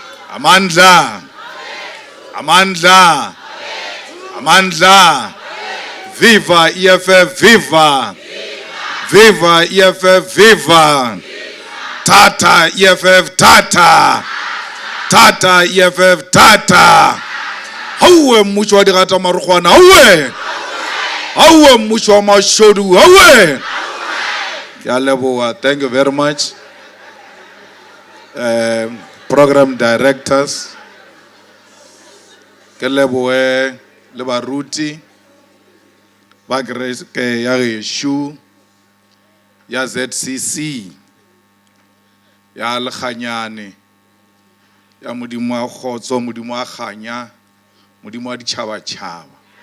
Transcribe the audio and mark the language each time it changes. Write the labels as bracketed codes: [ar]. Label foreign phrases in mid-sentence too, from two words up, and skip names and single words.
[zu] Amandla. Amandla. Amandla. Viva EFF, viva. Viva EFF, viva. Tata EFF, tata. Tata EFF, tata. [nso] Hauwe mmušo wa dirata marukwana, hauwe. Hauwe mmušo wa mashodu, hauwe. Ya leboa, [en] thank you very much. Program directors, [nso] ke leboe le baruti ba ke ya geshu ya ZCC ya lekganyane ya modimo wa kgotso, modimo wa kganya, modimo wa ditšhabatšhaba.